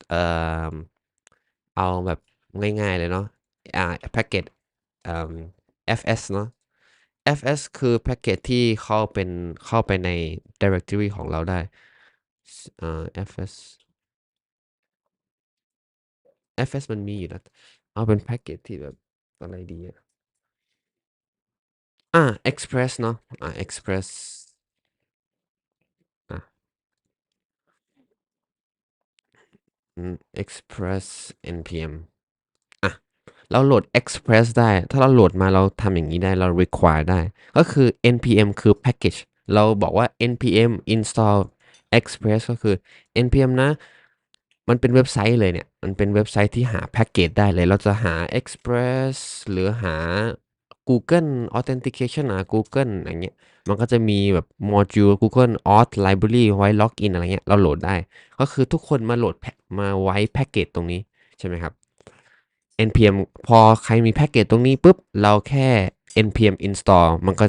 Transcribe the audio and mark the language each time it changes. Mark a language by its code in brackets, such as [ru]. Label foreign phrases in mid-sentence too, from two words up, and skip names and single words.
[th] เอาแบบง่ายๆเลยเนาะแพ็กเกจfs เนาะ fs คือแพ็กเกจที่เข้าไปใน directory ของเราได้fs มันมีอยู่แล้วเอาเป็นแพ็กเกจที่แบบอะไรดี express เนาะ express express npm เราโหลด express ได้ ถ้าเราโหลดมาเราทำอย่างนี้ ได้ เรา require ได้ ก็คือ npm คือ package เราบอกว่า [en] npm install express [th] ก็คือ npm นะ มันเป็นเว็บไซต์เลยเนี่ย มันเป็นเว็บไซต์ที่หาแพ็กเกจได้เลย เราจะหา express หรือหา [en] Google authentication [th] Google อย่างเงี้ย มันก็จะมีแบบ module [en] Google Auth library [th] ไว้ login อะไรเงี้ย เราโหลดได้ ก็คือทุกคนมาโหลดมาไว้แพ็กเกจตรงนี้ใช่ไหมครับ npm พอใครมีแพ็กเกจตรงนี้ปุ๊บ เราแค่ [en] npm install [th] มันก็จะ